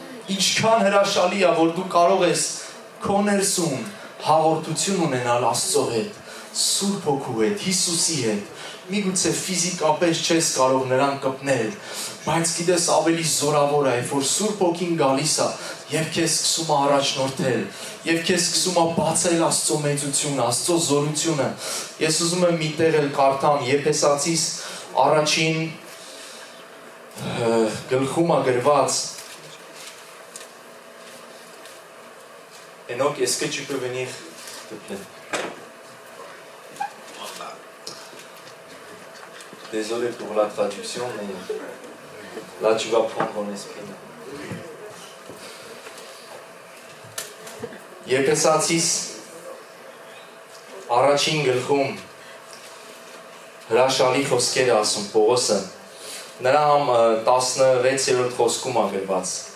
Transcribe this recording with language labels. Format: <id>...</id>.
<hy>Ինչքան հրաշալի է, որ դու կարող ես քո ներսում հաղորդություն ունենալ Աստծո հետ, Սուրբ Հոգու հետ, Հիսուսի հետ։ Միգուցե ֆիզիկապես չես կարող նրան կպնել, բայց գիտես ավելի զորավոր է, որ Սուրբ Հոգին գալիս է եւ քեզ սկսում է առաջնորդել, եւ քեզ սկսում է բացել Աստծո մեծությունը, Աստծո զորությունը։ Ես ուզում եմ մի տեղ էլ կարդամ Եփեսացիս առաջին գլխում է գրված.</hy> <fr>Enoch, est-ce que tu peux venir, s'il te plaît? Désolé pour la traduction, mais là tu vas prendre ton esprit.</fr> <hy>Եփեսացիս առաջին գլխում հրաշալի խոսքեր ասում Պողոսը, նրա 16-րդ խոսքում է գրված։</hy>